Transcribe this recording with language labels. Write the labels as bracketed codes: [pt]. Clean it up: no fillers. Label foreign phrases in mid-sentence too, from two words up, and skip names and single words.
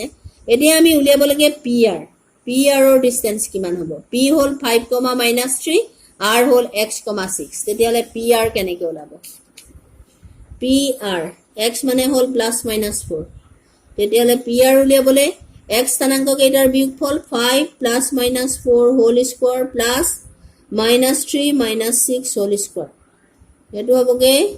[as] এতিয়া আমি উলিয়াব লাগে pr ৰ ডিসটেন্স কিমান হ'ব p হল 5, minus 3 r হল x, 6 তেতিয়ালে pr কেনেকৈ ওলাব pr x মানে হল [en] plus minus 4 [as] তেতিয়ালে pr উলিয়াবলে x স্থানাংক কেইটাৰ বিয়োগফল [en] 5 plus minus 4 whole square plus minus 3 minus 6 whole square [as] এটো হবগে